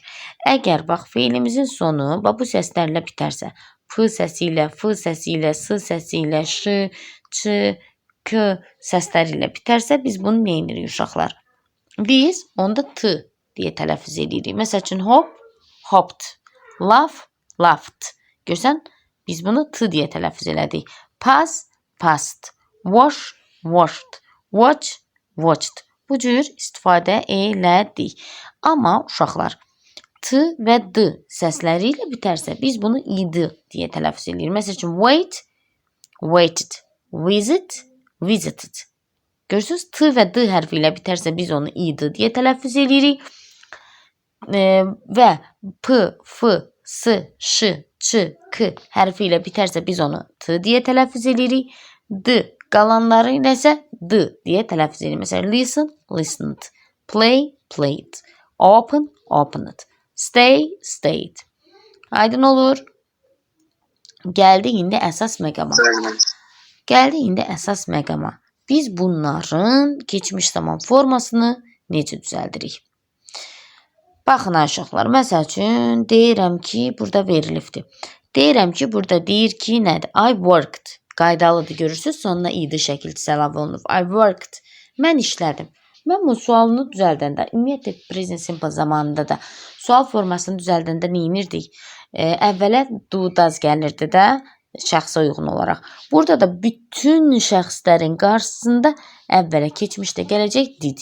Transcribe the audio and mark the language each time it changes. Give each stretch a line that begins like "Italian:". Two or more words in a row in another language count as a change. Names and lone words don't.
Azerbaijani: Əgər bax feilimizin sonu bu səslərlə bitərsə, f səsi ilə, f səsi ilə, s səsi ilə, ş, ç, k səsləri ilə bitərsə, biz bunu nə edirik uşaqlar? Biz onda t deyə tələffüz edirik. Məsəl üçün
English: hop, hopped, laugh, laughed.
Azerbaijani: Görsən, biz bunu t deyə tələffüz elədik.
English: Pass, passed, wash, washed, watch, watched.
Azerbaijani: Bu cür istifadə elədik. Amma uşaqlar, t və d səsləri ilə bitərsə, biz bunu id deyə tələffüz edirik. Məsəl üçün,
English: wait, waited, visit, visited.
Azerbaijani: Görürsünüz, t və d hərfi ilə bitərsə, biz onu id deyə tələffüz edirik. Və p, f, s, ş, ç, k hərfi ilə bitərsə, biz onu t deyə tələffüz edirik. D qalanları ilə isə d deyə tələffüz edirik. Məsələn,
English: listen, listened. Play, played. Open, opened. Stay, stayed.
Azerbaijani: Aydın olur. Gəldi indi əsas məqama. Biz bunların keçmiş zaman formasını necə düzəldirik? Baxın uşaqlar, məsəl üçün deyirəm ki, burada verilibdir. Deyirəm ki, burada deyir ki, nədir?
English: I worked.
Azerbaijani: Qaydalıdır, görürsünüz, sonuna id şəkilçisi əlavə olunub.
English: I worked.
Azerbaijani: Mən işlədim. Mən bu sualını düzəldəndə, ümumiyyətlə
English: present simple
Azerbaijani: zamanında da sual formasını düzəldəndə nə edirdik? Əvvələ
English: do, does
Azerbaijani: gəlirdi də şəxsə uyğun olaraq. Burada da bütün şəxslərin qarşısında əvvələ keçmişdə gələcək did.